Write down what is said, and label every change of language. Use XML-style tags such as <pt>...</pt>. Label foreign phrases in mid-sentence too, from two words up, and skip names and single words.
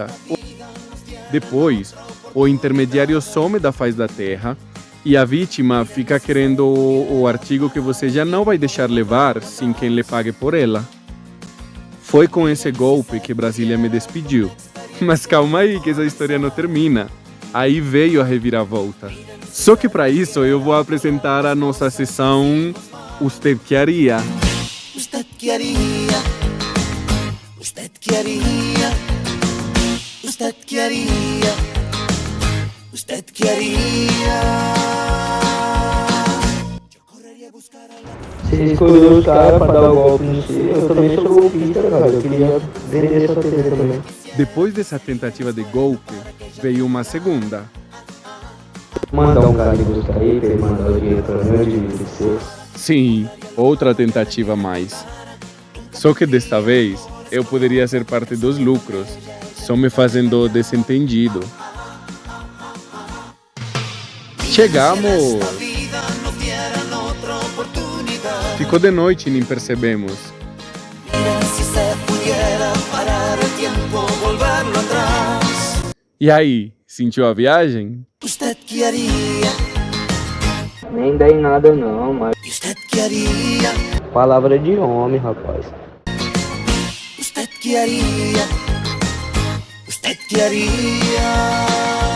<pt>Depois, o intermediário some da face da terra E a vítima fica querendo o artigo que você já não vai deixar levar sem quem lhe pague por ela. Foi com esse golpe que Brasília me despediu. Mas calma aí que essa história não termina. Aí veio a reviravolta. Só que para isso eu vou apresentar a nossa sessão</pt> <es>Usted que haría? Usted que haría? Usted que haría? Usted que haría? Usted que haría?</es> <pt>Você escolheu os caras pra dar o golpe no C. Eu também sou golpista, cara. Eu queria vender essa TV também. Depois dessa tentativa de golpe, veio uma segunda. Mandar um cara me buscar aí, pra ele mandar o dinheiro pra mim, eu devia ser. Sim, outra tentativa a mais. Só que desta vez, eu poderia ser parte dos lucros, só me fazendo desentendido. Chegamos! Ficou de noite e nem percebemos.</pt> <es>Si se pudiera parar el tiempo, volverlo atrás.</es> <pt>E aí, sentiu a viagem?</pt> <es>Usted que haría?</es> <pt>Nem dá em nada não, mas</pt> <es>Usted que haría?</es> <pt>palavra de homem, rapaz.</pt> <es>Usted que haría? Usted que haría?</es>